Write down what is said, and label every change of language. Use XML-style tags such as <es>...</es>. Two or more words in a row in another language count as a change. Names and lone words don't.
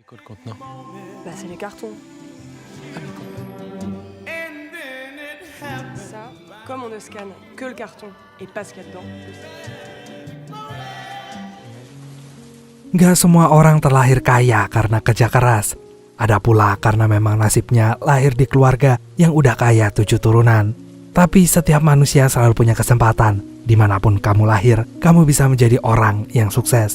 <fr>quoi le contenant? Bah, c'est les cartons. Ah, les cartons. Ça, comme on ne scanne que le carton et pas ce qu'il y a dedans.</fr> <id>Gak semua orang terlahir kaya karena kerja keras. Ada pula karena memang nasibnya lahir di keluarga yang udah kaya 7 turunan. Tapi setiap manusia selalu punya kesempatan. Dimanapun kamu lahir, kamu bisa menjadi orang yang sukses.</id>